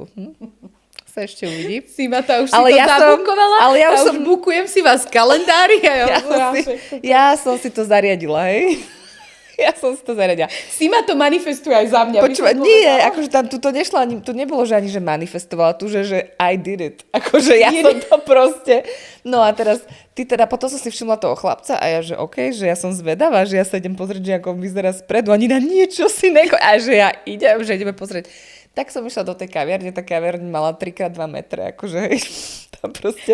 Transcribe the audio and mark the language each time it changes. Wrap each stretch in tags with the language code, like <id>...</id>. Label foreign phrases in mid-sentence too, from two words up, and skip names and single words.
<sk>Sa ešte uvidí. Simata už ale si to zabukovala? Ale ja už bukujem si vás v kalendári. Ja som si to zariadila, hej. Ja som si to zariadila. Sima to manifestuje aj za mňa. Počúva, nie, akože tam tu to nešlo ani, tu nebolo, že ani, že manifestovala, tu, že</sk> <en>I did it.</en> <sk>Akože ja som to proste. No a teraz, potom som si všimla toho chlapca a ja, že okej, že ja som zvedavá, že ja sa idem pozrieť, že ako on vyzerá spredu, ani na niečo si a že ja idem, že ideme pozrieť. Tak som išla do tej kaviarne, tá kaviarne mala 3x2 metre, akože hej, tam proste...</sk>